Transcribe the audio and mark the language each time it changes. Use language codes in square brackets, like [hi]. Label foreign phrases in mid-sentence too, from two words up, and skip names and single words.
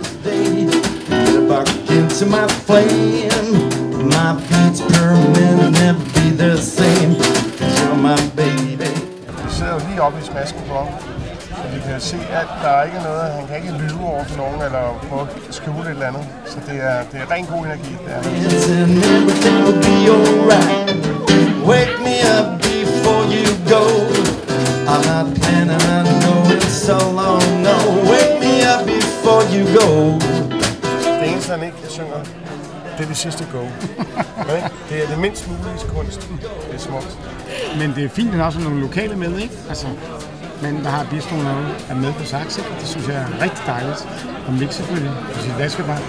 [da] Vi sidder jo lige oppe i smasken på ham, så vi kan se, at der er ikke noget, han kan ikke lyve over for nogen, eller prøve at skjule et eller andet. Så det er ren god energi, det er. [en] Wake me up before you go. I'm not planning on going so long. No, wake me up before you go. [da] Det eneste, han ikke synger det er det sidste go. Okay? Det er det mindst mulige kunst. Det er smukt. Men det er fint, at der også er nogle lokale med, ikke? Altså, men der har bistroen er med på sax, ikke? Det synes jeg er rigtig dejligt. Og Mick selvfølgelig, på sit vaskebræt.